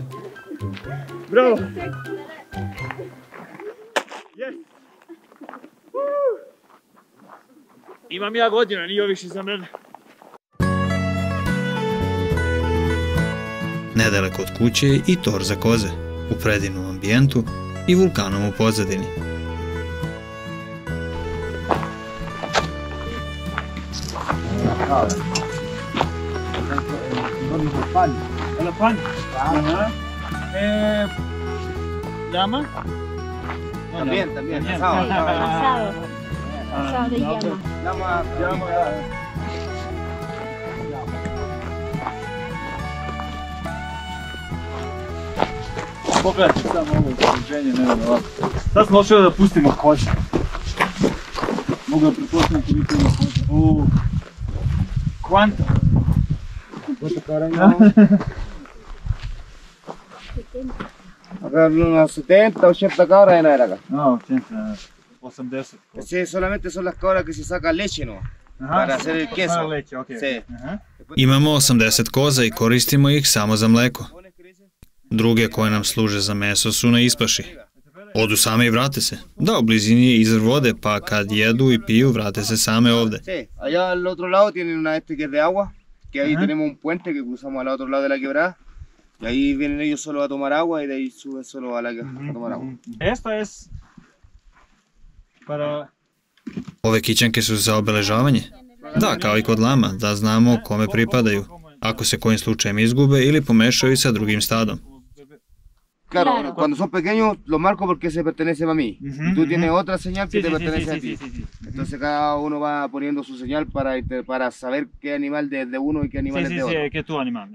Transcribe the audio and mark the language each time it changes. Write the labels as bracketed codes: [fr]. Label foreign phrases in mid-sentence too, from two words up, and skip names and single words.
[sr] Bravo. Yes. Imam ja godina, nije više za mene. Nedaleko od kuće je i tor za koze, u predivnom ambijentu i vulkanom u pozadini. [es] ¿La pan? Ajá. ¿Llama? También. Asado. Asado de llama. Llama. [sr] Pogledajte samo ovo izraženje, nevjerovatno. Sad smo ošli da pustimo koće. Mogu da pretpostavim koliko ima koće. [es] Quanto? ¿Cuánto carajo? Acá unos 70, 80 cabras en la acá. No, 80, 80. Sí, solamente son las cabras que se saca leche, ¿no? Para hacer el queso. Para leche, ok. Sí. [sr] Imamo 80 koza i koristimo ih samo za mleko. Druge koje nam služe za meso su na ispaši. Odu same i vrate se. Da, u blizini je izvor vode, pa kad jedu i piju, vrate se same ovde. [es] Sí, allá al otro lado tienen una que es de agua, que ahí tenemos un puente que cruzamos al otro lado de la quebrada. Y ahí vienen ellos solo a tomar agua y de ahí suben solo a tomar agua. Esto es para... [sr] Ove kićanke su za obeležavanje? Da, kao i kod lama, da znamo kome pripadaju, ako se kojim slučajem izgube ili pomešaju sa drugim stadom. [es] Claro, cuando son pequeños los marco porque se pertenecen a mí. Y tú tienes otra señal que te pertenece a ti. Entonces cada uno va poniendo su señal para saber qué animal es de uno y qué animal es de otro. Sí, que tu animal.